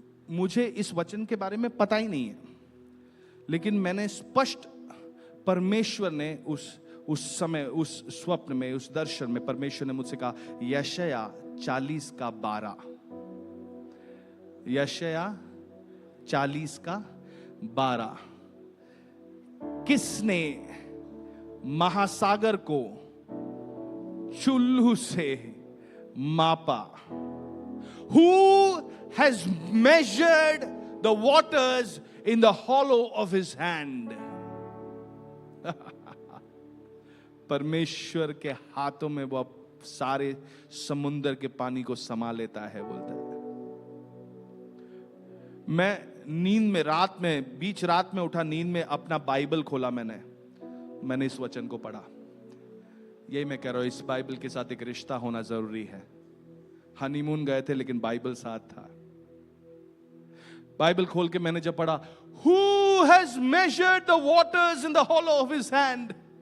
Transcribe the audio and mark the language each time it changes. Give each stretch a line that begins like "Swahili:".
Hindi: मुझे इस वचन के बारे में पता ही नहीं है, लेकिन मैंने स्पष्ट, परमेश्वर ने उस समय, उस स्वप्न में, उस दर्शन में परमेश्वर ने मुझसे कहा, यशायाह 40 का 12, यशायाह 40 का 12। किसने महासागर को चुल्लू से मापा?
English: Who has measured the waters in the hollow of his hand?
Hindi: परमेश्वर के हाथों में वो सारे समुद्र के पानी को समा लेता है, बोलता है। मैं नींद में, बीच रात में उठा, नींद में अपना बाइबल खोला, मैंने इस वचन को पढ़ा। यही मैं कह रहा हूं, इस बाइबल के साथ एक रिश्ता होना जरूरी है। हनीमून गए थे, लेकिन बाइबल साथ था। बाइबल खोल के मैंने जब पढ़ा,
English: Who has measured the waters in the hollow of his hand?